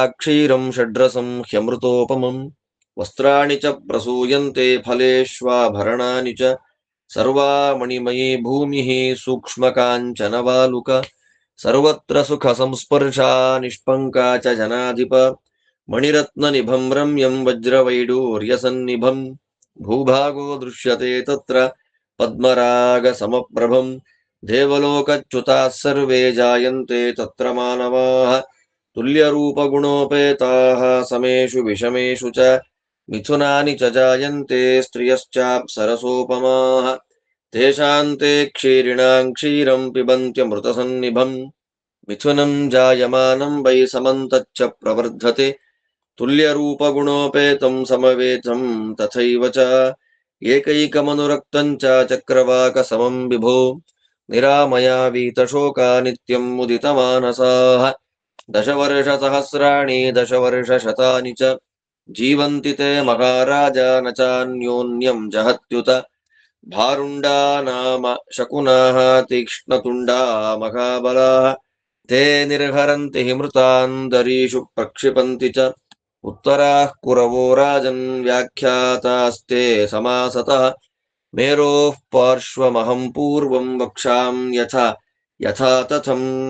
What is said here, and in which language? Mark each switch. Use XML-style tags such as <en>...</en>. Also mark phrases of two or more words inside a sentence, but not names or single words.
<sa>क्षीरं षड्रसं ह्यमृतोपमं वस्त्राणि च प्रसूयन्ते फलेष्वाभरणानि च सर्वा मणिमयी भूमिः सूक्ष्मकाञ्चनवालुक सर्वत्र सुख संस्पर्शा निष्पङ्का च जनाधिप मणिरत्न निभं रम्यं वज्रवैडूर्य सन्निभं भूभागो दृश्यते तत्र पद्मराग समप्रभं देवलोकच्युताः सर्वे जायन्ते तत्र मानवाः तुल्यरूपगुणोपेताः समेषु विषमेषु च मिथुनानि च जायन्ते स्त्रियश्चाप्सरसोपमाः तेषान्ते क्षीरिणां क्षीरं पिबन्त्यमृतसन्निभं मिथुनं जायमानं वै समन्तच्च प्रवर्धते तुल्यरूपगुणोपेतं समवेतं तथैव च एकैकमनुरक्तं च चक्रवाक समं विभो निरामयावीतशोका नित्यं मुदितमानसाः दशवर्षसहस्राणि दशवर्षशतानि च जीवन्ति ते महाराज न चान्योन्यं जहत्युत भारुण्डा नाम शकुनाः तीक्ष्णतुण्डा महाबलाः ते निर्हरन्ति हि मृतान्दरीषु प्रक्षिपन्ति च उत्तराः कुरवो राजन् व्याख्यातास्ते समासतः मेरोः पार्श्वमहं पूर्वं वक्षां यथा तथं.</sa>